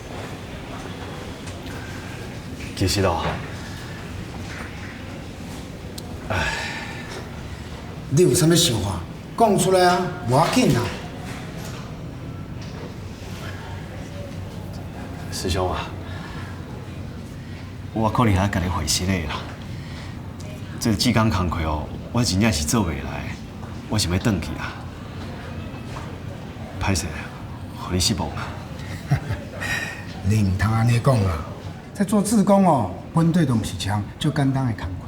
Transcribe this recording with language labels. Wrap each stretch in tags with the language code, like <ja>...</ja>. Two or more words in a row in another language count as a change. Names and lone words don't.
<nan>其实哦，你有什么想法？讲出来啊，无要紧啊。师兄啊，我可能还甲你回失礼啦。这个志工工课哦，我真正是做袂来，我想要转去啦。歹势，互你失望啦。你唔通安尼讲啊！在做志工哦，本队都唔是枪，就简单的工课。</nan>